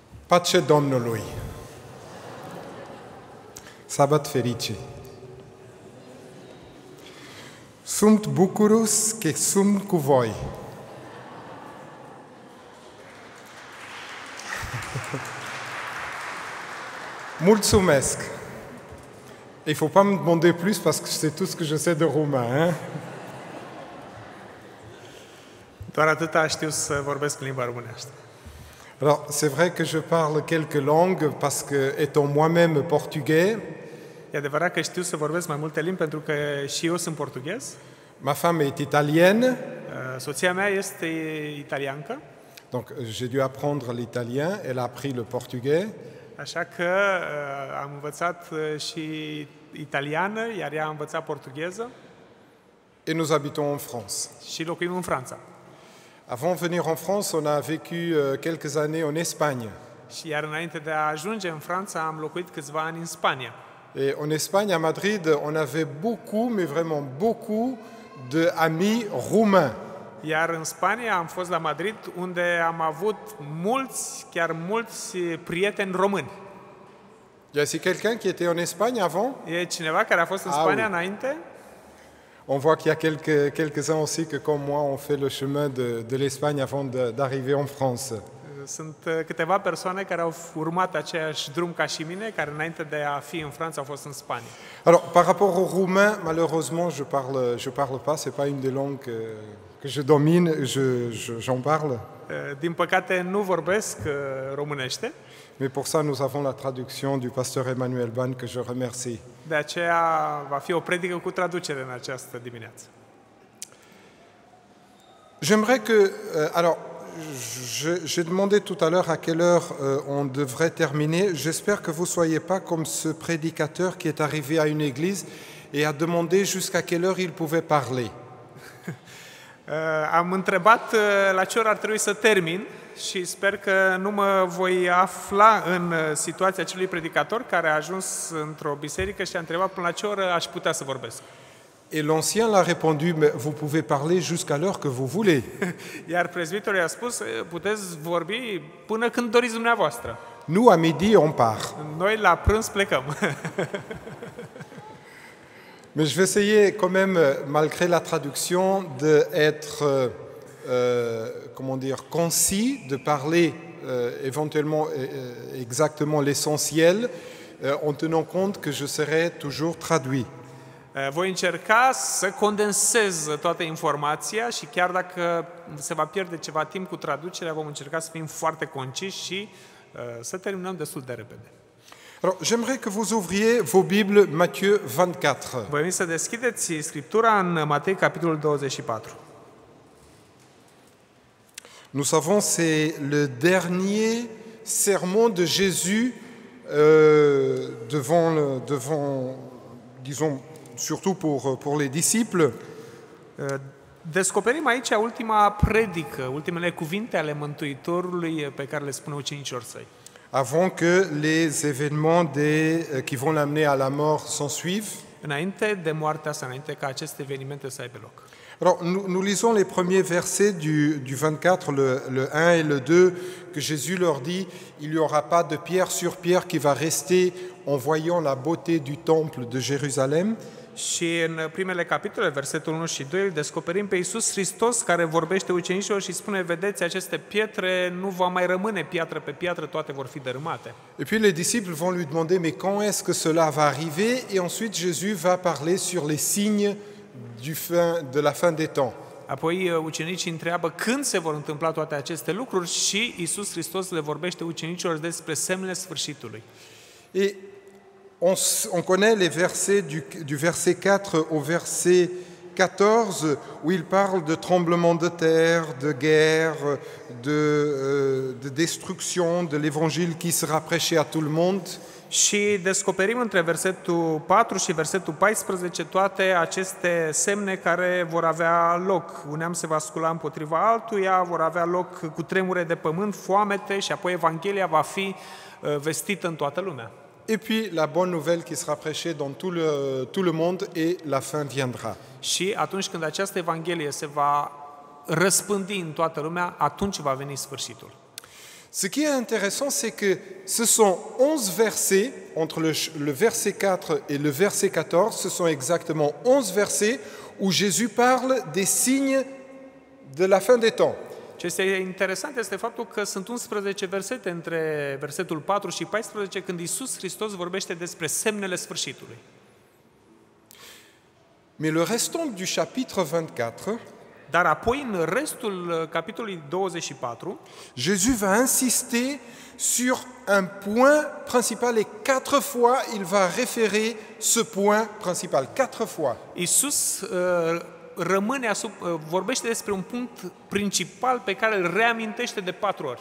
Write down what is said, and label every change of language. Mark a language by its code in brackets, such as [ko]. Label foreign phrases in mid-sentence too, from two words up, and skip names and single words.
[ro] Pace Domnului! Sabat fericit! Sunt bucuros că sunt cu voi. Mulțumesc! [fr] Il ne faut pas me demander plus parce que c'est tout ce que je sais de roumain. Hein? [ro] Doar atâta știu să vorbesc în limba românească. [fr] Alors, c'est vrai que je parle quelques langues parce que, étant moi-même portugais, [ro] E adevărat că știu să vorbesc mai multe limbi pentru că și eu sunt portughez. [fr] ma femme est italienne, [ro] Soția mea este italiancă, [fr] donc j'ai dû apprendre l'italien, elle a appris le portugais. [ro] așa că am învățat și italiană, iar ea a învățat portugheză [fr] Et nous habitons en France. [ro] și locuim în Franța. [fr] Avant de venir en France, on a vécu quelques années en Espagne. [ro] Și iar înainte de a ajunge în Franța, am locuit câțiva ani în Spania. [fr] Et en Espagne, à Madrid, on avait beaucoup, mais vraiment beaucoup, de amis roumains. [ro] Iar în Spania am fost la Madrid, unde am avut mulți, chiar mulți prieteni români. [fr] Il y a ici quelqu'un qui était en Espagne avant? [ro] E cineva care a fost în [fr] Ah, [ro] Spania [fr] oui. [ro] înainte? [fr] On voit qu'il y a quelques-uns aussi que, comme moi, ont fait le chemin de l'Espagne avant d'arriver en France. [ro] Sunt câteva persoane care au urmat aceeași drum ca și mine, care înainte de a fi în Franța au fost în Spania. [fr] Alors, par rapport au roumain, malheureusement, je parle pas, c'est pas une des langues que je domine, j'en parle. [ro] Din păcate nu vorbesc românește, [fr] Mais pour ça, nous avons la traduction du pasteur Emmanuel Ban, que je remercie. [ro] de aceea va fi o predică cu traducere în această dimineață. [fr] J'aimerais que... alors, j'ai demandé tout à l'heure à quelle heure on devrait terminer. J'espère que vous ne soyez pas comme ce prédicateur qui est arrivé à une église et a demandé jusqu'à quelle heure il pouvait parler. [ro] Am întrebat la ce oră ar trebui să termin și sper că nu mă voi afla în situația acelui predicator care a ajuns într-o biserică și a întrebat până la ce oră aș putea să vorbesc. [fr] Et l'ancien l'a répondu, mais vous pouvez parler jusqu'à l'heure que vous voulez. [ro] Iar prezbitorul i-a spus, puteți vorbi până când doriți dumneavoastră. [fr] Nous, à midi, on part. [ro] Noi la prânz plecăm. [fr] Mais je vais essayer quand même, malgré la traduction, d'être, comment dire, concis, de parler éventuellement exactement l'essentiel, en tenant compte que je serai toujours traduit. [ro] Voi încerca să condensez toată informația și chiar dacă se va pierde ceva timp cu traducerea, vom încerca să fim foarte conciși și să terminăm destul de repede. [fr] Alors, j'aimerais que vous ouvriez vos Bibles, Matthieu 24. [ro] Vă invit să deschideți Scriptura în Matei, capitolul 24. [fr] Nous savons, c'est le dernier sermon de Jésus devant, disons, surtout pour les disciples. [ro] Descoperim aici ultima predică, ultimele cuvinte ale Mântuitorului pe care le spune ucenicilor săi. [fr] Avant que les événements qui vont l'amener à la mort s'ensuivent. [ro] Înainte de moartea sa, înainte ca aceste evenimente să aibă loc. [fr] Alors, nous lisons les premiers versets du 24, le 1 et le 2, que Jésus leur dit, il n'y aura pas de pierre sur pierre qui va rester en voyant la beauté du temple de Jérusalem. [ro] Și în primele capitole, versetul 1 și 2, îl descoperim pe Iisus Hristos care vorbește ucenicilor și spune, vedeți, aceste pietre nu va mai rămâne piatră pe piatră, toate vor fi dărâmate. [fr] Et puis les disciples vont lui demander, mais quand est-ce que cela va arriver? Et ensuite Jésus va parler sur les signes de la fin des temps. [ro] Apoi ucenicii întreabă când se vor întâmpla toate aceste lucruri și Iisus Hristos le vorbește ucenicilor despre semnele sfârșitului. [fr] Et on connaît les versets du verset 4 au verset 14, où il parle de tremblements de terre, de guerre, de destruction, de l'évangile qui sera prêché à tout le monde. [ro] Și descoperim între versetul 4 și versetul 14 toate aceste semne care vor avea loc. Un neam se va scula împotriva altuia, vor avea loc cutremure de pământ, foamete și apoi Evanghelia va fi vestită în toată lumea. [fr] Et puis la bonne nouvelle qui sera prêchée dans tout le monde et la fin viendra. [ro] Și atunci când această Evanghelie se va răspândi în toată lumea, atunci va veni sfârșitul. [fr] Ce qui est intéressant, c'est que ce sont 11 versets, entre le verset 4 et le verset 14, ce sont exactement 11 versets où Jésus parle des signes de la fin des temps. [ro] Ce este interesant este faptul că sunt 11 versete între versetul 4 și 14 când Iisus Hristos vorbește despre semnele sfârșitului. [fr] Mais le restant du chapitre 24, [ro] Dar apoi în restul capitolului 24, [fr] Jésus va insister sur un point principal et 4 fois il va référer ce point principal, 4 fois. [ro] Iisus vorbește despre un punct principal pe care îl reamintește de 4 ori.